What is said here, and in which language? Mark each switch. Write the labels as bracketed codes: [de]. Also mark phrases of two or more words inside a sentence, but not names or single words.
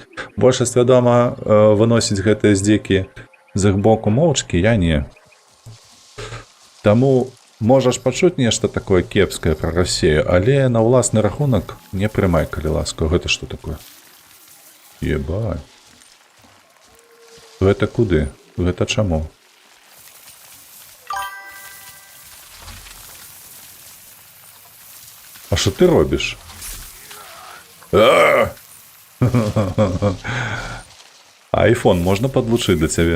[be] Большасць, вядома, выносіць гэтыя здзекі з іх боку моўчкі, я не. Таму можаш пачуць нешта такое кепскае пра Расію, але на ўласны рахунак не прымай, калі ласка. Гэта што такое? Ебать. Гэта куды? Гэта чаму? [uk] А що ти робиш? Айфон можна подлучить до тебе?